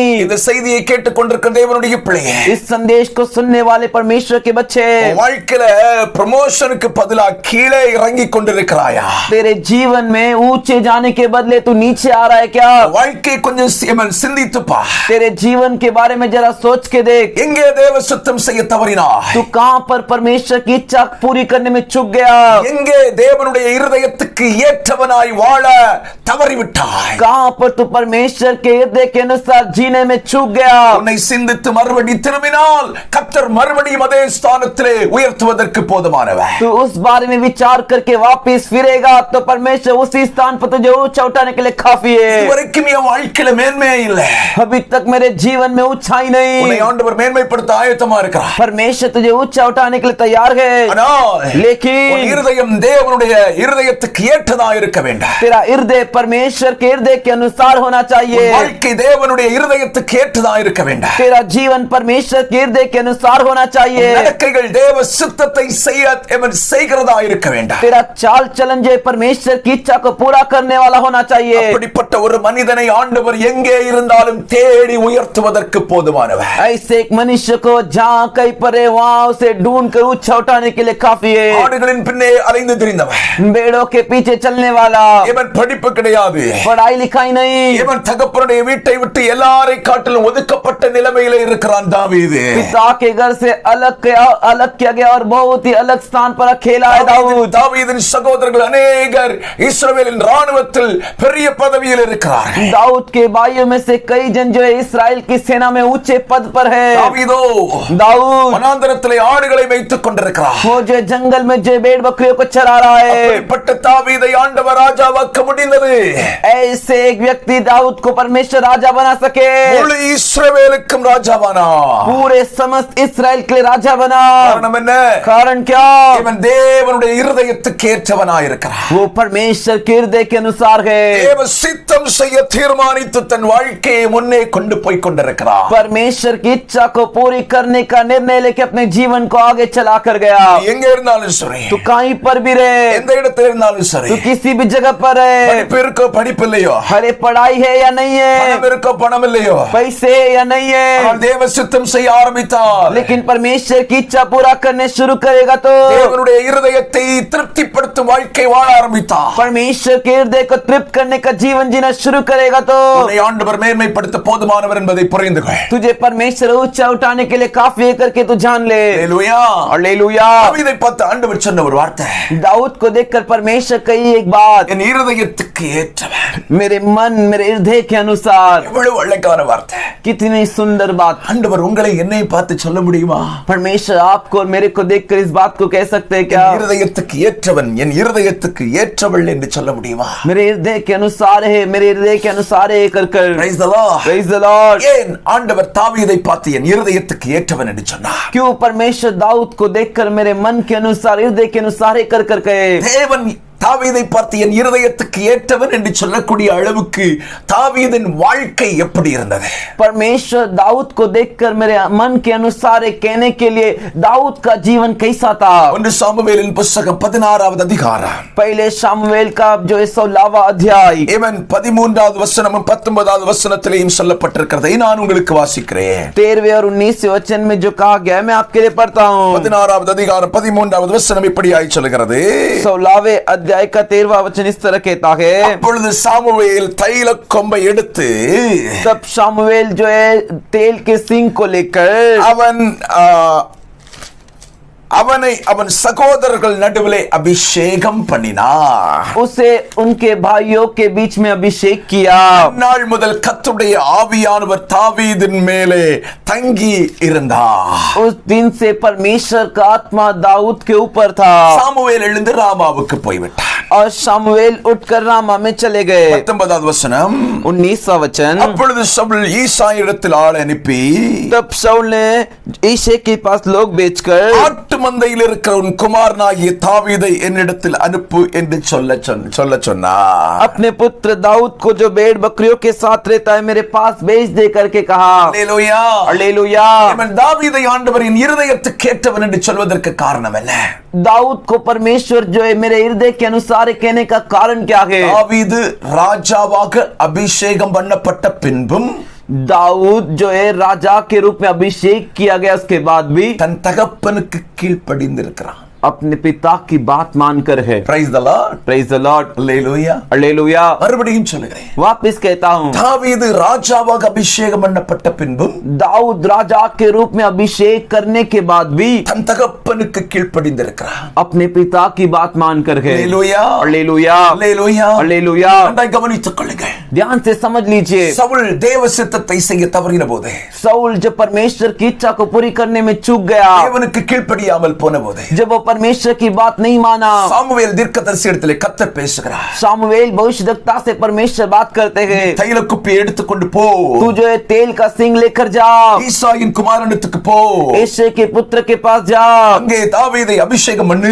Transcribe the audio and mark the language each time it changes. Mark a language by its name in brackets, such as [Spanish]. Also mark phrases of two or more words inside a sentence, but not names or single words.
[Tamil] இந்த செய்தியை கேட்டுக்கொண்டிருக்கிற தேவனுடைய பிள்ளையே, [Hindi] इस संदेश को सुनने वाले परमेश्वर के बच्चे, [Tamil] வாழ்க்கையில ப்ரமோஷனுக்கு பதிலா கீழே இறங்கி கொண்டிருக்கிறாயா? [Hindi] तेरे जीवन में ऊंचे जाने के बदले तू नीचे आ रहा है क्या? [Tamil] வாழ்க்கை கொஞ்சம் சிந்தித்து பார். [Hindi] तेरे जीवन के बारे में जरा सोच के देख. [Tamil] எங்கே தேவ சித்தம் செய்ய தவறினாய்? [Hindi] तू कहां पर परमेश्वर की इच्छा पूरी करने में चूक गया? [Tamil] எங்கே தேவனுடைய இருதயத்துக்கு ஏற்றவனாய் வாழ தவறிவிட்டாய்? [Hindi] कहां पर तू परमेश्वर के हृदय के अनुसार जीने में चूक गया? [Tamil] உன்னை சிந்தித்து மறுபடி திரும்பினால் கர்த்தர் மறுபடியும் அதே ஸ்தானத்திலே உயர்த்துவதற்கு போதுமானவர். [Hindi] तू उस बारे में विचार करके वापस फिरेगा तो परमेश्वर उसी स्थान पर तुझे ऊंचा उठाने के लिए काफी है. [Tamil] இதுவரைக்கும் என் வாழ்க்கையில மேன்மையே இல்லை. [Hindi] अभी तक मेरे जीवन में ऊंचाई [Tamil] உன்னை [Hindi] नहीं. [Tamil] ஆண்டவர் மேன்மைப்படுத்த ஆயத்தமா இருக்கிறார். [Hindi] परमेश्वर तुझे ऊंचा उठाने के लिए तैयार है. [Tamil] ஆனால் உன் [Hindi] लेकिन [Tamil] இருதயம் தேவனுடைய இருதயத்துக்கு ஏற்றதா இருக்க வேண்டும். [Hindi] तेरा हृदय परमेश्वर के हृदय के अनुसार होना चाहिए. [Tamil] வாழ்க்கை தேவனுடைய இருதயத்துக்கு ஏற்றதா இருக்க வேண்டும். [Hindi] तेरा जीवन परमेश्वर के हृदय के अनुसार होना चाहिए. [Tamil] நடக்கைகள் தேவ சித்தத்தை செய்கிறதா இருக்க வேண்டும். [Hindi] तेरा चाल चलन जो परमेश्वर की इच्छा को पूरा करने वाला होना चाहिए. [Tamil] அப்படிப்பட்ட ஒரு மனிதனை ஆண்டவர் எங்கே இருந்தாலும் தேடி உயர்த்துவதற்கு போதுமானவர். [Hindi] ऐसे एक मनुष्य को जहां कहीं पर है वहां उसे ढूंढ कर ऊंचा उठाने के लिए काफी है. [Tamil] ஆடுகளின் பின்னே அலைந்து திரிந்தவர், [Hindi] भेड़ों के पीछे चलने वाला, [Tamil] இவன் படிப்பு கிடையாது, [Hindi] पढ़ाई लिखाई नहीं, [Tamil] இவன் தகப்பனுடைய வீட்டை விட்டு எல்லாரை காட்டிலும் ஒதுக்கப்பட்ட நிலைமையில இருக்கிறான் தாவீது. [Hindi] पिता के घर से अलग किया गया और बहुत ही अलग स्थान पर अकेला है दाऊद. [Tamil] தாவீதின் சகோதரர்கள் अनेகர் இஸ்ரவேலின் ராணுவத்தில் பெரிய பதவியில் இருக்கிறார்கள். [Hindi] दाऊद के भाइयों में से कई जन जो है इस्राएल की सेना में ऊंचे पद पर है. [Tamil] தாவீதோ [Hindi] दाऊद [Tamil] வனாந்தரத்திலே ஆடுகளை மேய்த்துக் கொண்டிருக்கிறார். [Hindi] वो जो जंगल में जो भेड़ बकरियों को चरा रहा है. [Tamil] அப்படிப்பட்ட தாவீதை ஆண்டவர் ராஜாவாக்க முடிந்தது. [Hindi] ऐसे एक व्यक्ति दाऊद को परमेश्वर राजा बना सके. [Tamil] முழு இஸ்ரவேலுக்கும் ராஜாவானா, [Hindi] पूरे समस्त इस्राएल के लिए राजा बना. [Tamil] காரணம் என்ன? [Hindi] कारण क्या? [Tamil] இவன் தேவனுடைய இருதயத்துக்கு ஏற்றவனாய் இருக்கிறான். [Hindi] वो परमेश्वर के हृदय के अनुसार है. [Tamil] தேவ சித்தம் செய்ய தீர்மானித்து தன் வாழ்க்கையை முன்னே கொண்டு போய் கொண்டிருக்கிறான். [Hindi] परमेश्वर की इच्छा को पूरी करने का निर्णय लेके अपने जीवन को आगे चला कर गया. [Tamil] எங்க இருந்தாலும் சரி, [Hindi] तू कहीं पर भी रहे, [Tamil] எந்த இடத்துல இருந்தாலும் சரி, [Hindi] तू किसी भी जगह पर है, [Tamil] படிப்பு இருக்கோ படிப்பு இல்லையோ, [Hindi] हरे पढ़ाई है या नहीं है, [Tamil] பணம் இருக்கோ பணம் இல்லையோ, [Hindi] पैसे है या नहीं है, [Tamil] அவன் தேவ சித்தம் செய்ய ஆரம்பித்தார். [Hindi] लेकिन परमेश्वर की इच्छा पूरा करने शुरू करेगा तो [Tamil] தேவனுடைய இருதயத்தை திருப்திப்படுத்தும் வாழ்க்கை வாழ ஆரம்பித்தார். [Hindi] परमेश्वर के हृदय को तृप्त करने का जीवन जीना शुरू करेगा तो [Tamil] உன்னை ஆண்டவர் மேன்மைப்படுத்த போதுமானவர் என்பதை புரிந்து கொள். [Hindi] तुझे परमेश्वर ऊंचा उठाने के लिए काफी है करके तू जान ले. [Tamil] ஹalleluya. [Hindi] हालेलुया. [Tamil] தாவீதை பார்த்து ஆண்டவர் சொன்ன ஒரு வார்த்தை, [Hindi] दाऊद को देखकर परमेश्वर कही एक बात, [Tamil] என் இருதயத்துக்கு ஏற்றவன். [Hindi] मेरे मन मेरे हृदय के अनुसार. [Tamil] எவ்வளவு அழகான வார்த்தை. [Hindi] कितनी सुंदर बात. [Tamil] ஆண்டவர் உங்களை என்னை பார்த்து சொல்ல முடியுமா? [Hindi] परमेश्वर आपको और मेरे को देखकर इस बात को कह सकते हैं क्या? [Tamil] என் இருதயத்துக்கு ஏற்றவன், என் இருதயத்துக்கு ஏற்றவள் என்று சொல்ல முடியுமா? [Hindi] मेरे हृदय के अनुसार है, मेरे हृदय के अनुसार है कर कर. [English] Praise the Lord. Praise the Lord. [Tamil] ஏன் ஆண்டவர் தாவீதை பார்த்து என் இருதயத்துக்கு ஏற்றவன் என்று சொன்னார்? [Hindi] क्यों परमेश्वर दाऊद को देखकर मेरे मन के अनुसार हृदय के अनुसार है कर कर कहे? [Tamil] தேவன் தாவீதை பார்த்து என் இருதயத்துக்கு ஏற்றவன் என்று சொல்லக்கூடிய அளவுக்கு தாவீதின் வாழ்க்கை எப்படி இருந்தது? [Hindi] परमेश्वर दाऊद को देखकर मेरे मन के अनुसार कहने के लिए दाऊद का जीवन कैसा था? [Tamil] 1 சாமுவேலின் புத்தகம் 16வது அதிகாரம், [Hindi] पहले शामुएल का जो 16वां अध्याय, [Tamil] இவன் 13வது வசனமும் 19வது வசனத்திலேயும் சொல்லப்பட்டிருக்கிறதை நான் உங்களுக்கு வாசிக்கிறேன். [Hindi] 13वें और 19वें वचन में जो कहा गया मैं आपके लिए पढ़ता हूँ. [Tamil] 16வது அதிகாரம் 13வது வசனம் இப்படியாய் சொல்கிறது, [Hindi] 16वें अध्याय का 13वां वचन इस तरह कहता है, [Tamil] அப்பொழுது சாமுவேல் தைல கொம்பை எடுத்து [Hindi] तब शामुएल जो है तेल के सिंग को लेकर [Tamil] அவனை அவன் சகோதரர்கள் நடுவிலே அபிஷேகம் பண்ணினார். [Hindi] उसे उनके भाइयों के बीच में अभिषेक किया. [Tamil] நாள் முதல் கர்த்தருடைய ஆவியானவர் தாவீதின் மேலே தங்கி இருந்தார். [Hindi] उस दिन से परमेश्वर का आत्मा दाऊद के ऊपर था. [Tamil] சாமுவேல் எழுந்து ராமாவுக்கு போய்விட்டார். [Hindi] और शामुएल उठकर रामा में चले गए. [Tamil] 19வது வசனம், [Hindi] 19वां वचन, [Tamil] அப்பொழுது சவுல் ஈசாயிடத்தில் ஆள் அனுப்பி [Hindi] तब शाऊल ने ईशे के पास लोग भेजकर [Tamil] ஆட்டு மந்தையில் இருக்கிற உன் குமாரனாகிய தாவீதை என்னிடத்தில் அனுப்பு என்று சொல்ல சொன்னார். [Hindi] अपने पुत्र दाऊद को जो भेड़ बकरियों के साथ रहता है मेरे पास भेज दे करके कहा. [Tamil] ஹalleluya. [Hindi] हालेलुया. [Tamil] இவன் தாவீதை ஆண்டவரின் இருதயத்துக்கு ஏற்றவன் என்று சொல்வதற்கு காரணம் என்ன? [Hindi] दाऊद को परमेश्वर जो है मेरे हृदय के अनुसार कहने का कारण क्या है? [Tamil] தாவீது ராஜாவாக அபிஷேகம் பண்ணப்பட்ட பின்பும் [Hindi] दाऊद जो है राजा के रूप में अभिषेक किया गया उसके बाद भी [Tamil] தன் தகப்பனுக்கு கீழ்ப்படிந்திருக்கிறான். [Hindi] अपने पिता की बात मानकर है. [English] Praise the Lord. Praise the Lord. [Tamil] Hallelujah. [Hindi] हालेलुया. [Tamil] மறுபடியும் சொல்லுகிறேன், [Hindi] वापस कहता हूँ, [Tamil] தாவீது ராஜாவாக அபிஷேகம் பண்ணப்பட்ட பின்பும் [Hindi] दाऊद राजा के रूप में अभिषेक करने के बाद भी [Tamil] தன் தகப்பனுக்கு கீழ்ப்படிந்திருக்கிறான். [Hindi] अपने पिता की बात मानकर है. [Tamil] Hallelujah. [Hindi] हालेलुया. [Tamil] Hallelujah. [Hindi] हालेलुया. [Tamil] நன்றாய் கவனித்துக் கொள்ளுங்கள். [Hindi] ध्यान से समझ लीजिए, [Tamil] சவுல் தேவ சித்தத்தை செய்ய தவறின போது, [Hindi] साउल जब परमेश्वर की इच्छा को पूरी करने में चूक गया, [Tamil] தேவனுக்கு கீழ்ப்படியாமல் போன போது, [Hindi] जब वो परमेश्वर की बात नहीं माना। [Tamil] சாமுவேல் தீர்க்கதரிசி இடத்திலே கர்த்தர் பேசுகிறார். [Hindi] सामुएल भविष्यद्वक्ता से परमेश्वर बात करते हैं, [Tamil] தைல குப்பியை எடுத்துக்கொண்டு போ, [Hindi] तू जो है तेल का सिंग लेकर जा, [Tamil] ஈசாயின் குமாரனுக்கு போ, [Hindi] यिशै के पुत्र के पास जा, [Tamil] அங்கே தாவீதை அபிஷேகம் பண்ணு,